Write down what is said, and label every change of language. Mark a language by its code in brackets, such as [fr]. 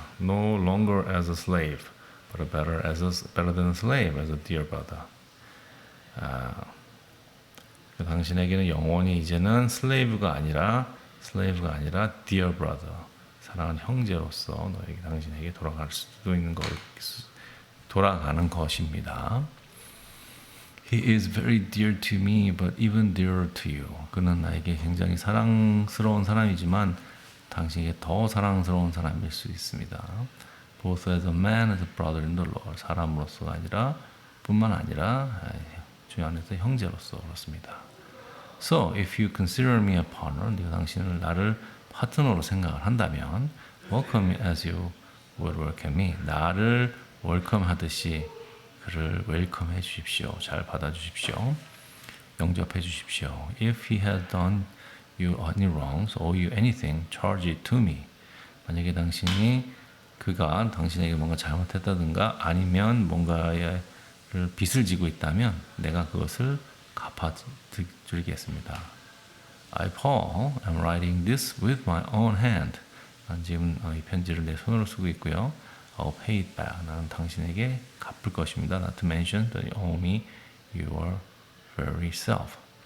[en] No longer as a slave, but better than a slave, as a dear brother. [ko] 당신에게는 영원히 이제는 슬레이브가 아니라 [en] dear brother, [ko] 사랑하는 형제로서 당신에게 돌아갈 수도 있는 돌아가는 것입니다. [en] He is very dear to me, but even dearer to you. [ko] 그는 나에게 굉장히 사랑스러운 사람이지만 당신에게 더 사랑스러운 사람일 수 있습니다. [en] Both as a man, as a brother in the Lord. [ko] 사람으로서가 뿐만 아니라 주 안에서 형제로서 그렇습니다. [en] So, if you consider me a partner, [ko] 네가 당신을 나를 파트너로 생각을 한다면 [en] welcome me as you would welcome me. [ko] 나를 웰컴하듯이 그를 웰컴해 주십시오. 잘 받아 주십시오. 영접해 주십시오. [en] If he has done you any wrongs, owe you anything, charge it to me. [ko] 만약에 그가 당신에게 뭔가 잘못했다든가 아니면 뭔가를 빚을 지고 있다면 내가 그것을 갚아드리겠습니다. [en] I, Paul, am writing this with my own hand. [ko] 난 지금 이 편지를 내 손으로 쓰고 있고요. [en] I'll pay it back. [ko] 나는 당신에게 갚을 것입니다. [en] Not to mention that you owe me your very self.